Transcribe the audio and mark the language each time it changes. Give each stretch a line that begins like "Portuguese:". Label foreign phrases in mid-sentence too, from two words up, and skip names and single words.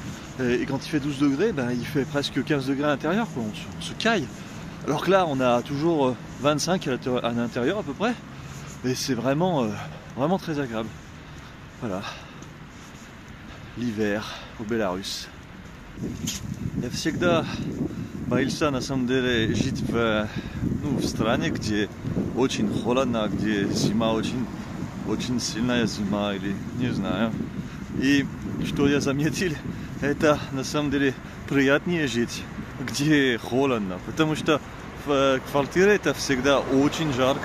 French: Et quand il fait 12 degrés, ben, il fait presque 15 degrés à l'intérieur, quoi. On se caille. Alors que là, on a toujours 25 à l'intérieur à peu près. Et c'est vraiment très agréable. Voilà. L'hiver au Bélarus.
Russian: Я всегда боялся на самом деле жить в стране, где очень холодно, где зима очень сильная зима или не знаю. И что я заметил, это на самом деле приятнее жить, где холодно, потому что в квартире это всегда очень жарко.